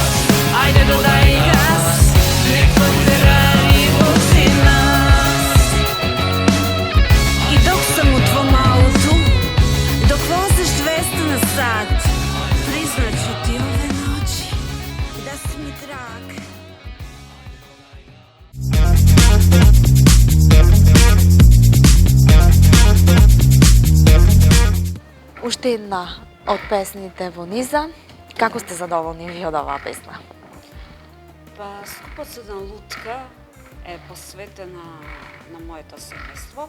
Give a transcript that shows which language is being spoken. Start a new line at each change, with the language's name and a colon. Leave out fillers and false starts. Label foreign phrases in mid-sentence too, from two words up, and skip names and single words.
Serbian: Ajde dodaj gas, nek tvoj Ferrari vozi nas. I dok sam u tvom autu, dok voziš 200 na sat, priznaću ti ove noći da si mi drag.
Macedonian: Уште една од песните во низа. Како сте задоволни ви од оваа песна? Па, Скупоцена лутка е посветена на моето семејство,